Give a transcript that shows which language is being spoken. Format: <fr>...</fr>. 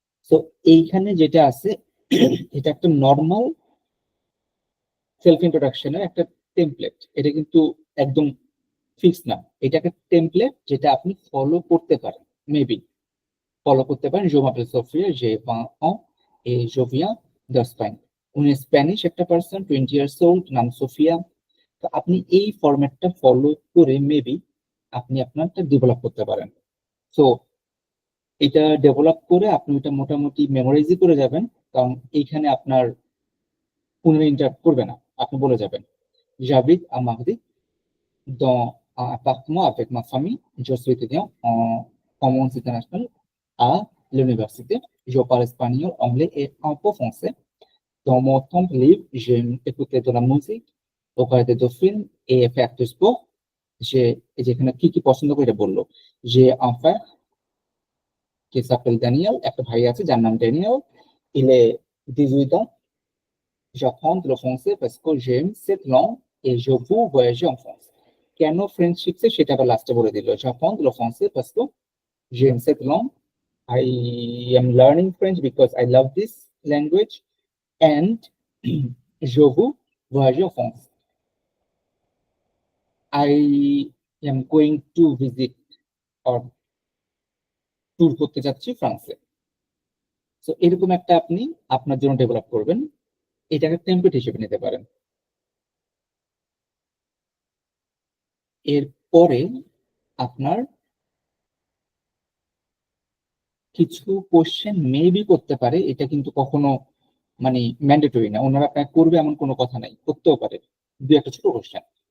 <bn>তো এইখানে যেটা আছে এটা একটা নর্মাল সেলফ ইন্ট্রোডাকশনের একটা টেমপ্লেট। এটা কিন্তু একদম ফিক্স না, এটা একটা টেমপ্লেট যেটা আপনি ফলো করতে পারেন, মেবি ফলো করতে পারেন।</bn> <fr>Je m'appelle Sofia, j'ai 20 ans et je viens d'Espagne.</fr> <bn>উনি স্প্যানিশ একটা পার্সন,</bn> <en>20 years old,</en> <bn>নাম সোফিয়া। তো আপনি এই ফরম্যাটটা ফলো করে মেবি আপনি আপনারটা ডেভেলপ করতে পারেন। সো এটা ডেভেলপ করে আপনি এটা মোটামুটি মেমোরাইজই করে যাবেন, কারণ এইখানে আপনার কোনো ইন্টারাপ্ট করবে না। আপনি বলে যাবেন,</bn> <fr>j'habite à Madrid dans un appartement avec ma famille, je suis étudiant en commerce international à l'université, je parle espagnol, anglais et un peu français. Dans mon temps libre, j'aime écouter de la musique, regarder des films et faire du sport.</fr> <bn>যেখানে কি কি পছন্দ করে এটা বললো।</bn> <fr>J'ai un frère qui s'appelle Daniel,</fr> <bn>একটা ভাই আছে যার নাম Daniel,</bn> <fr>il est 18 ans. J'apprends le français parce que j'aime cette langue et je veux voyager en France.</fr> <bn>কেন ফ্রেঞ্চ শিখছে সেটা আবার লাস্টে বলে দিল।</bn> <fr>J'apprends le français parce que j'aime cette langue.</fr> <en>I am learning French because I love this language</en> <fr>and je veux voyager en France.</fr> <en>I am going to visit or</en> <bn>tour করতে যাচ্ছি ফ্রান্সে। So এরকম একটা আপনি আপনার জন্য develop করবেন, এটাকে টেমপ্লেট হিসেবে নিতে পারেন। এরপরে আপনার কিছু কোশ্চেন মেবি করতে পারে, এটা কিন্তু কখনো মানে ম্যান্ডেটরি না, ওনারা আপনাকে করবে এমন কোনো কথা নাই, করতেও পারে 2-1টা ছোট কোশ্চেন।</bn>